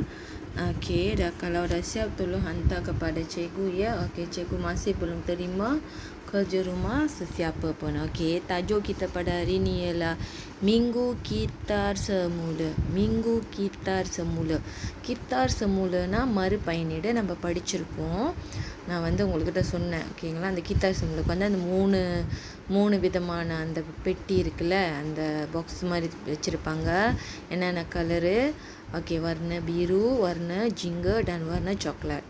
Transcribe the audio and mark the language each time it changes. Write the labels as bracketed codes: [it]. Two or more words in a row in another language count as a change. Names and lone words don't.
[ms] Okey, kalau dah siap tolong hantar kepada cikgu ya. Okey, cikgu masih belum terima kerja rumah sesiapa pun. Okey, tajuk kita pada hari ni ialah Minggu Kitar Semula. Minggu Kitar Semula. Kitar Semulana [ta] மறு பயனீடு நம்ம படிச்சிருக்கோம். நான் உங்கள்கிட்ட சொன்னேன் ஓகேங்களா. அந்த [ms] kitar semula [ta] அந்த மூணு விதமான அந்த பெட்டி இருக்குல்ல, அந்த பாக்ஸ் மாதிரி வச்சுருப்பாங்க. என்னென்ன கலரு? [ms] ஓகே, warna biru, warna jingga, dan warna coklat.